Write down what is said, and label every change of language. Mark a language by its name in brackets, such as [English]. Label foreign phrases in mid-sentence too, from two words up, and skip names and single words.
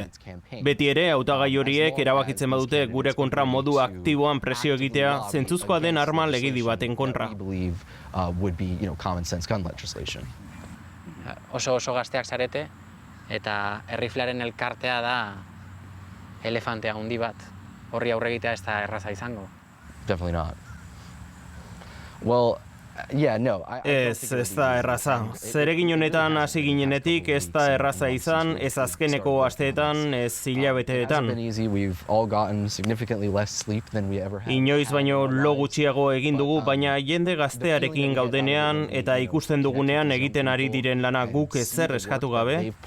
[Basque] Beti ere hautagai horiek erabakitzen badute gure kontra modu aktiboan presio egitea zentzuzkoa den arma legedi baten kontra. Oso gazteak zarete eta erriflearen elkartea da elefantea handi bat. Horri aurre egitea ez da erraza izango. [English] Definitely not. Well, [Basque] Ez da erraza. Zeregin honetan hasi ginenetik ez da erraza izan, ez azkeneko asteetan, ez hilabeteetan. Inoiz baino lo gutxiago egin dugu, baina jende gaztearekin gaudenean eta ikusten dugunean egiten ari diren lana guk ezer eskatu gabe.